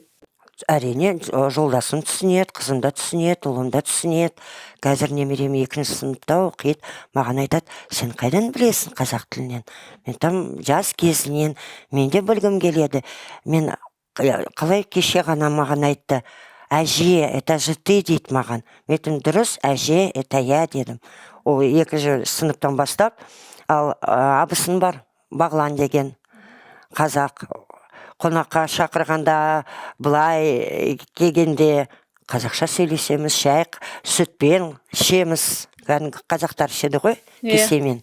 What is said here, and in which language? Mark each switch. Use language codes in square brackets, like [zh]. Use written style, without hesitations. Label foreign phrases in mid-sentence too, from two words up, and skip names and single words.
[kk] Әрине, жолдасым түсінеді, қызым да түсінеді, ұлым да түсінеді. Қазір немерем 2-ші сыныпта оқиды. Маған айтады, сен қайдан білесің қазақ тілінен? Мен там жас кезінен, мен де білгім келеді. Мен қалай кеше ғана маған айтты, әже, [ru] это же ты [kk] дейді маған. Мен дұрыс, әже, [ru] это я дедім. [kk] Ол 2-ші сыныптан бастап, ал абысын бар, Бағлан деген қазақ. Қонаққа шақырғанда, былай келгенде қазақша сөйлесеміз, шай, сүтпен ішеміз. Қазақтар ішеді ғой, кесемен.